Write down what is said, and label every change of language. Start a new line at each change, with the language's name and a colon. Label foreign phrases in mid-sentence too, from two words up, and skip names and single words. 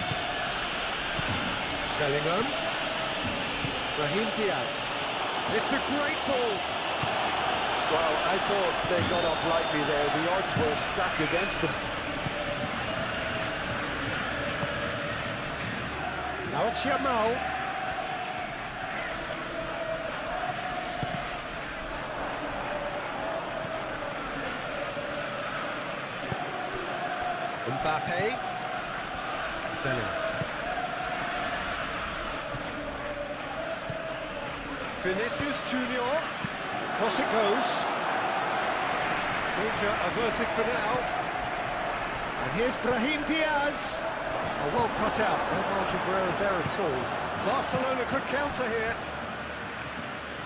English: Bellingham. Brahim Diaz. It's a great ball. Well, I thought they got off lightly there. The odds were stacked against them. Now it's Yamal. Mbappe. Bellingham. Vinicius Junior. Cross it goes. Danger averted for now. And here's Brahim Diaz. Oh, well cut out. No margin for error there at all. Barcelona could counter here.